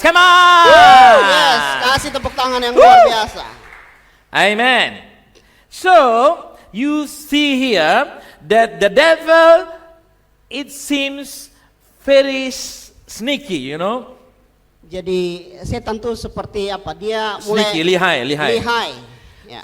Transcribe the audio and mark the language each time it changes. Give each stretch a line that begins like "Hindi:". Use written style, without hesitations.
English: Come on.
Indonesian: Yes, kasih tepuk tangan yang luar biasa.
English: Amen. So, you see here that the devil, it seems very sneaky,
Indonesian: Jadi setan tuh seperti dia mulai Sneaky, lihai. lihai. Ya.